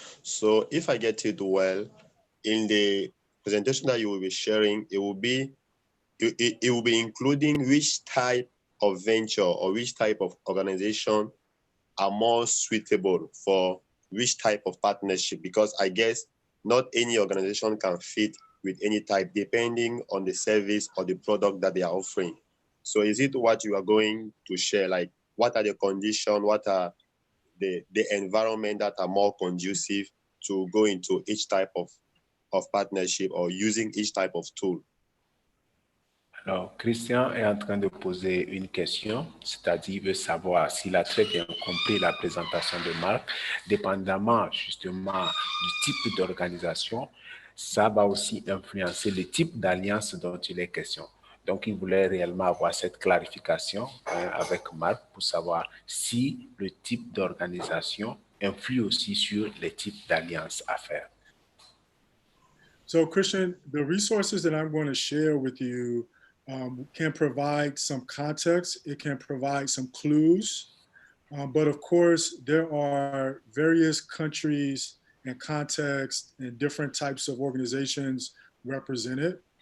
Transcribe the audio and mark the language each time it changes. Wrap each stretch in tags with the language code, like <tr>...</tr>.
<en>So if I get it well, in the presentation that you will be sharing, it will be including which type of venture or which type of organization are more suitable for which type of partnership, because I guess not any organization can fit with any type depending on the service or the product that they are offering. So is it what you are going to share? Like, what are the conditions? What are the environment that are more conducive to go into each type of partnership or using each type of tool?</en> <fr>Alors, Christian est en train de poser une question, c'est-à-dire il veut savoir s'il a très bien compris la présentation de Marc, dépendamment justement du type d'organisation, ça va aussi influencer le type d'alliance dont il est question. Donc, il voulait réellement avoir cette clarification avec Marc pour savoir si le type d'organisation influe aussi sur les types d'alliances à faire.</fr> <en>So, Christian, the resources that I'm going to share with you can provide some context. It can provide some clues. But of course, there are various countries and contexts and different types of organizations represented.</en>